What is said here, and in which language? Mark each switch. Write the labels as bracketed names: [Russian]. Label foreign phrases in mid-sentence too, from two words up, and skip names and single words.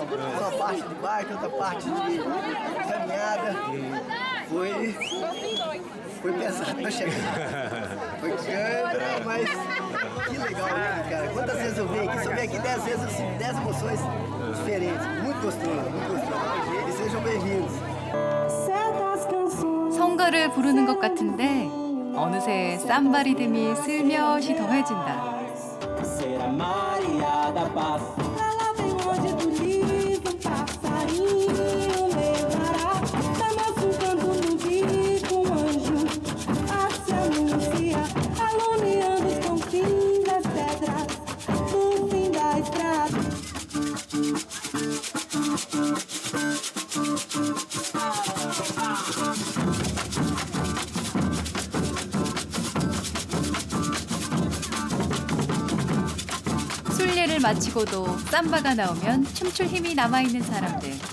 [Portuguese] Uma parte de bike, outra parte de caminhada. Foi pesado pra chegar. Foi grande, mas que legal, né, cara? Quantas vezes eu venho aqui? Se eu venho aqui 10 vezes, eu sinto 10 emoções diferentes. Muito gostoso, muito gostoso. E sejam bem-vindos. [Korean] 성가를 부르는 것 같은데 어느새 삼바 리듬이 슬며시 더해진다. [Portuguese] Será Maria da Paz. Ela vem hoje do livro, passarinho levará. Dá-nos um canto no bico, um anjo a se anuncia, alumiando os confins das pedras, no fim da estrada. [Korean] 순례를 마치고도 삼바가 나오면 춤출 힘이 남아있는 사람들.